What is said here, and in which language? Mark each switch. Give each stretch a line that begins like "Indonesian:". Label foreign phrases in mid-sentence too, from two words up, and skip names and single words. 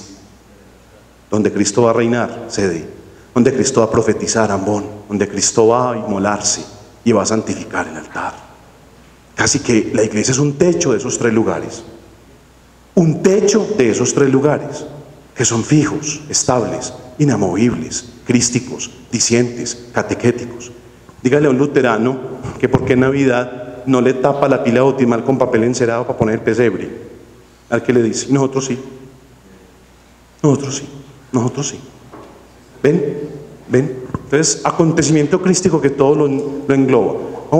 Spanish: Donde Cristo va a reinar, sede. Donde Cristo va a profetizar, ambón. Donde Cristo va a inmolarse y va a santificar el altar. Casi que la iglesia es un techo de esos tres lugares. Un techo de esos tres lugares, que son fijos, estables, inamovibles, crísticos, dicientes, catequéticos. Dígale a un luterano que por qué en Navidad no le tapa la pila bautismal con papel encerado para poner el pesebre. Al que le dice, nosotros sí. Nosotros sí. ¿Ven? Entonces, acontecimiento crístico que todo lo engloba.